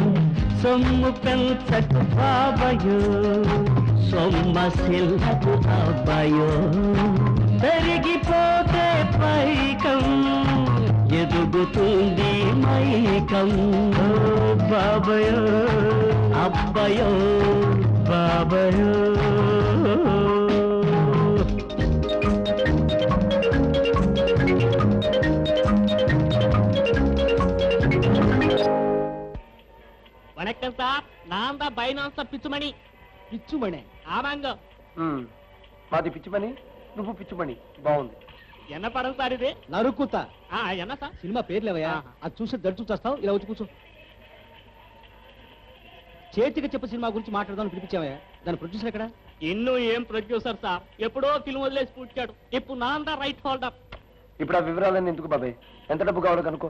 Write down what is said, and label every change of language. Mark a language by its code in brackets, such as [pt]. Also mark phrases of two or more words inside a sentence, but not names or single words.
[te] సొమ్ము పెంచకు బాబయో, సొమ్మసిల్లకు అబ్బయో, పెరిగిపోతే పైకం ఎదుగుతుంది మైకం. బాబయో అబ్బయో బాబయో. [ta] வணக்கம் சார், நான் தான் பைனான்ஸ் பிச்சுமணி. [te] పిచ్చుమణి? [ta] ஆமாங்க. [te] మాది పిచ్చిమణి, నువ్వు పిచ్చిమణి. బాగుంది. [ta] என்ன படம் சார் இது? [te] నరుకుతా. [ta] என்ன சார்? [te] సినిమా పేర్లేవయ్యా, అది చూసి దడుచు చేస్తావు. ఇలా వచ్చి కూర్చో. చేతికి చెప్పు సినిమా గురించి మాట్లాడదామని పిలిపించావయ్యా, దాని ప్రొడ్యూసర్ ఎక్కడ? இன்னும் ఏం ప్రొడ్యూసర్ సార్, ఎప్పుడో ఫిల్మ్ వదిలేసి పుట్టాడు. ఇప్పుడు [ta] நான் தான் [en] right holder. [te] ఇప్పుడు ఆ వివరాలన్నీ ఎందుకు బాబాయ్? ఎంత డబ్బు కావాలో కనుక్కో.